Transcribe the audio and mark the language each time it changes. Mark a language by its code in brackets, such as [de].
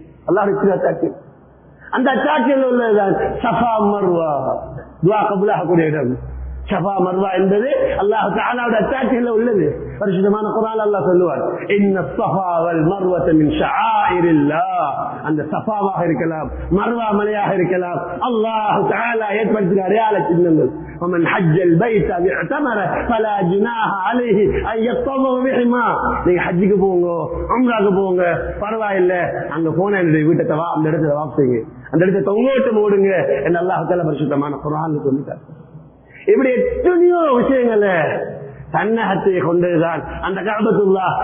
[ta] அல்லாஹ் அத்தாக்கு அந்த அத்தாக்கில் உள்ளதுதான் Safa Marwa, துஆ கபூலாகக்கூடிய இடம். சஃபா மர்வா என்பது அல்லாஹ் தஆலாவுடைய அத்தாக்கில் உள்ளது. பரிசுத்தமான குர்ஆன் அல்லாஹ் சொல்லுவார், [ar] இன்ன ஸஃபா வல் மர்வத மின் ஷஆயிரில்லாஹ். [ta] அந்த சஃபாவாக இருக்கலாம், மர்வா மலையாக இருக்கலாம், அல்லாஹ் தஆலா ஏற்படுத்திய அடையாள சின்னங்கள். [ar] ومن حج البيت واعتمر فلا جناح عليه ان يطوف بهما. [ta] நீங்க ஹஜ்ஜுக்கு போங்க, உம்ராக்கு போங்க, பரவாயில்லை, அங்க போன என்னுடைய வீட்டை அந்த இடத்துல வாப் செய்யுங்க, அந்த இடத்தை தொங்கோட்டம் ஓடுங்க என்று அல்லாஹ் தஆலா பரிசுத்தமான குர்ஆன்ல சொல்லிட்டார். இப்படி எத்தனையோ விஷயங்களை தன்னகத்தை கொண்டதுதான் அந்த கஅபத்துல்லாஹ்.